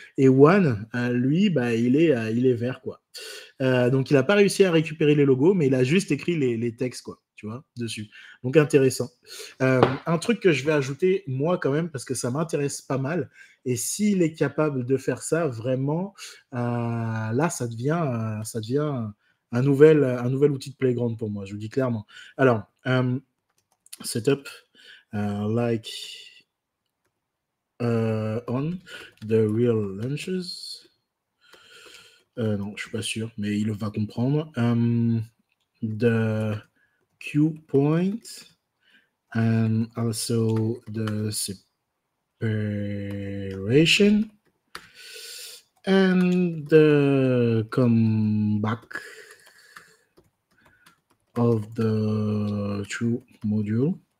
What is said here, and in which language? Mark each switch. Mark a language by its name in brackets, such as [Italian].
[French] Et One, lui, bah, il est vert, quoi. Donc il n'a pas réussi à récupérer les logos, mais il a juste écrit les textes, quoi, tu vois, dessus. Donc intéressant. Un truc que je vais ajouter, moi, quand même, parce que ça m'intéresse pas mal, et s'il est capable de faire ça, vraiment, là, ça devient un nouvel outil de playground pour moi, je vous dis clairement. [English] Alors, setup, like on the real launches. [French] Non, je suis pas sûr, mais il va comprendre. [English] The Q point and also the separation and the comeback of the true module.